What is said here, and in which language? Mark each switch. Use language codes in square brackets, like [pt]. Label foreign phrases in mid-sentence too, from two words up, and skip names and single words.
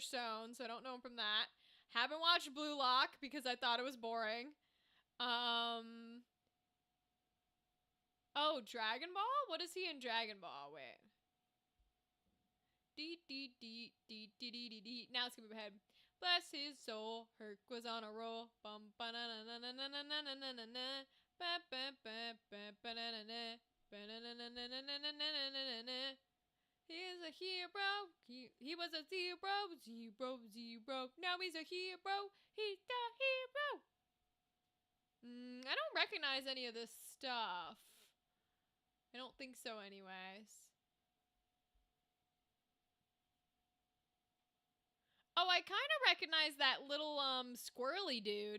[en] Stone, so I don't know him from that. Haven't watched Blue Lock because I thought it was boring. Oh, Dragon Ball? What is he in Dragon Ball? Wait. Now it's gonna be my head. Bless his soul, Herc was on a roll. Bum ba na na na na na na na na na na. Ba ba ba ba ba na na na. Ba na na na na na na na na na na. He is a hero. He was a zero. Now he's a hero. He's the hero. I don't recognize any of this stuff. I don't think so anyways. Oh, I kind of recognize that little, squirrely dude.